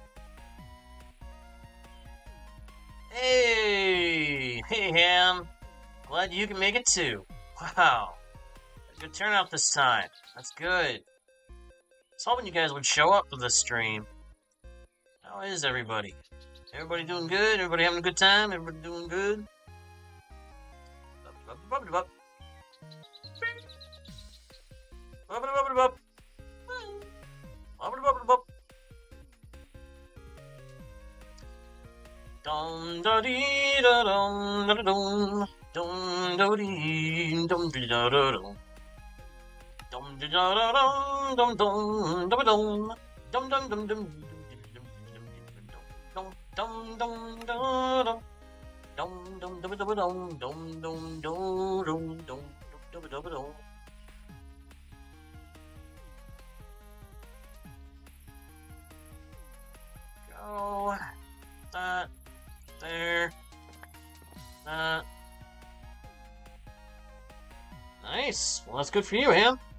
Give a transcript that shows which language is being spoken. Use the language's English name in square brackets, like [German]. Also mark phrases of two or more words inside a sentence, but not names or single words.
[English] Hey, Ham. Glad you can make it too. Wow, good turnout this time. That's good. I was hoping you guys would show up for this stream. How is everybody? Everybody doing good? Everybody having a good time? Everybody doing good? Dum da dee da dum da dum dum da dee dum da da dum dum da da dum dum dum da dum dum dum dum dum dum dum da dum dum dum dum dum dum dum dum dum dum dum dum. Go that there. That. Nice. Well, that's good for you, Ham.